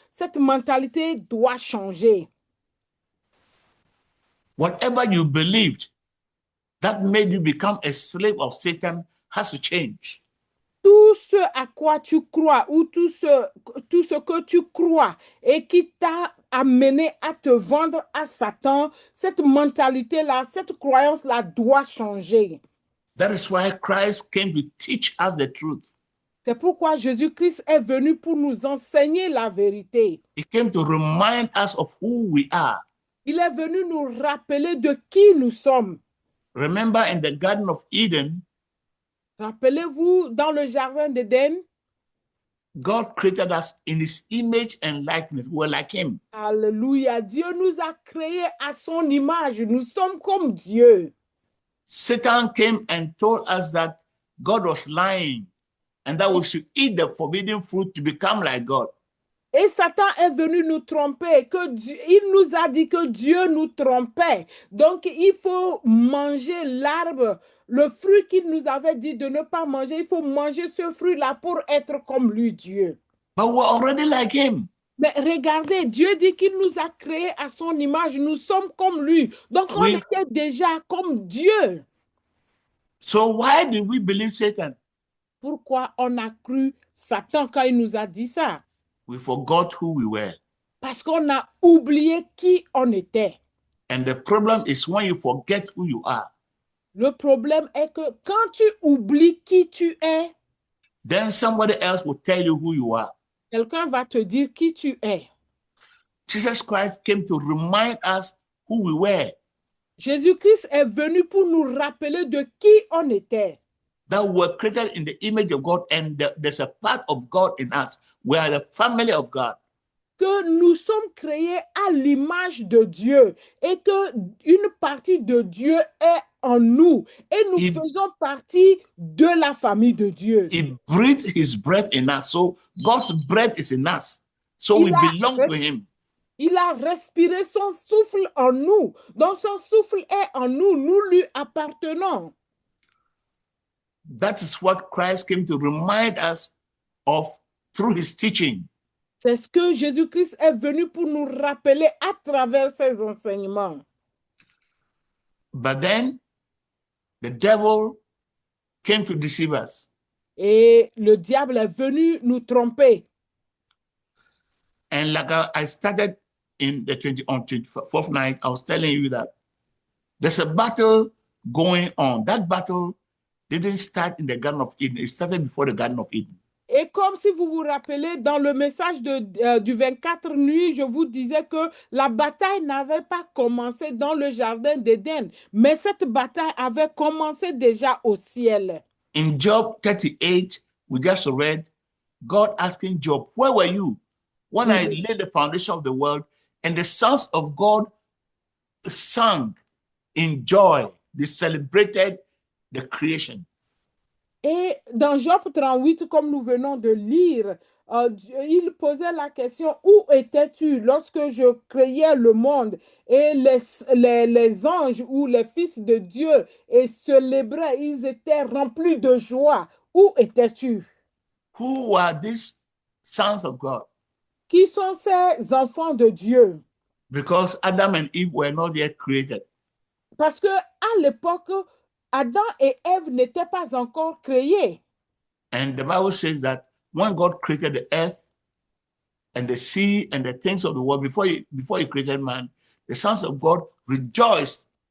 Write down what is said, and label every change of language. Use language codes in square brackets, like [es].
[fr] Cette mentalité doit changer. [en] Whatever you believed that made you become a slave of Satan has to change. [fr] Tout ce à quoi tu crois ou tout ce que tu crois et qui t'a amené à te vendre à Satan, cette mentalité-là, cette croyance-là doit changer. [en] That is why Christ came to teach us the truth. [fr] C'est pourquoi Jésus-Christ est venu pour nous enseigner la vérité. [en] He came to remind us of who we are. [fr] Il est venu nous rappeler de qui nous sommes. [en] Remember in the Garden of Eden, [fr] rappelez-vous, dans le jardin d'Éden, [en] God created us in his image and likeness. We were like him. [fr] Alléluia. Dieu nous a créés à son image. Nous sommes comme Dieu. [en] Satan came and told us that God was lying and that we should eat the forbidden fruit to become like God. [fr] Et Satan est venu nous tromper. Il nous a dit que Dieu nous trompait. Donc, il faut manger l'arbre, le fruit qu'il nous avait dit de ne pas manger. Il faut manger ce fruit-là pour être comme lui, Dieu. [en] But we're already like him. [fr] Mais regardez, Dieu dit qu'il nous a créés à son image. Nous sommes comme lui. Donc, on [en] We- [fr] était déjà comme Dieu. [en] So why did we believe Satan? [fr] Pourquoi on a cru Satan quand il nous a dit ça? [en] We forgot who we were. [fr] Parce qu'on a oublié qui on était. [en] And the problem is when you forget who you are, [fr] Le problème est que quand tu oublies qui tu es, [en] then somebody else will tell you who you are. [fr] quelqu'un va te dire qui tu es. [en] Jesus Christ came to remind us who we were, [fr] Jésus-Christ est venu pour nous rappeler de qui on était. [en] that we were created in the image of God, and there's a part of God in us. We are the family of God. [fr] Que nous sommes créés à l'image de Dieu et que une partie de Dieu est en nous et nous Il- faisons partie de la famille de Dieu. [en] He breathed his breath in us. So God's breath is in us. So we [fr] Il a- [en] belong to him. [fr] Il a respiré son souffle en nous. Donc son souffle est en nous. Nous lui appartenons. [en] That is what Christ came to remind us of through his teaching. [fr] C'est ce que Jésus-Christ est venu pour nous rappeler à travers ses enseignements. [en] But then the devil came to deceive us. [fr] Et le diable est venu nous tromper. [en] And like I started on 24th night, I was telling you that there's a battle going on. That battle didn't start in the Garden of Eden. It started before the Garden of Eden. [fr] Et comme si vous vous rappelez, dans le message du 24 nuits, je vous disais que la bataille n'avait pas commencé dans le jardin d'Éden, mais cette bataille avait commencé déjà au ciel. [en] In Job 38, we just read God asking Job, where were you when I laid the foundation of the world? And the sons of God sang in joy. They celebrated the creation. [fr] Et dans Job 38, comme nous venons de lire, il posait la question, où étais-tu lorsque je créais le monde? Et les anges ou les fils de Dieu célébraient, ils étaient remplis de joie. Où étais-tu? [en] Who are these sons of God? [fr] Qui sont ces enfants de Dieu? [en] Because Adam and Eve were not yet created. [fr] Parce que à l'époque, Adam et Ève n'étaient pas encore créés. [en] And the Bible says that when God created the earth and the sea and the things of the world, before he created man, the sons of God rejoiced